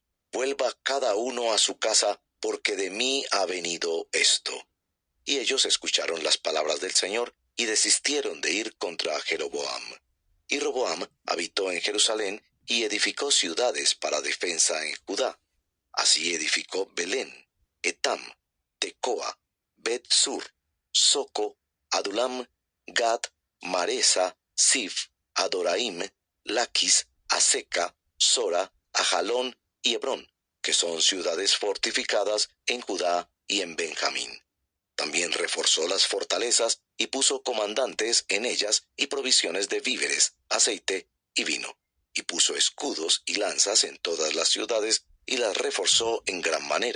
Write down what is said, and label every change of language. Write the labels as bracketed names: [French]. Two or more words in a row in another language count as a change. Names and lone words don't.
[Spanish] Vuelva cada uno a su casa, porque de mí ha venido esto. Y ellos escucharon las palabras del Señor y desistieron de ir contra Jeroboam. Y Roboam habitó en Jerusalén y edificó ciudades para defensa en Judá. Así edificó Belén, Etam, Tecoa, Bet-sur, Soco, Adulam, Gad, Maresa, Sif, Adoraim, Laquis, Aseca, Sora, Ajalón y Hebrón, que son ciudades fortificadas en Judá y en Benjamín. También reforzó las fortalezas y puso comandantes en ellas y provisiones de víveres, aceite y vino. Y puso escudos y lanzas en todas las ciudades y las reforzó en gran manera.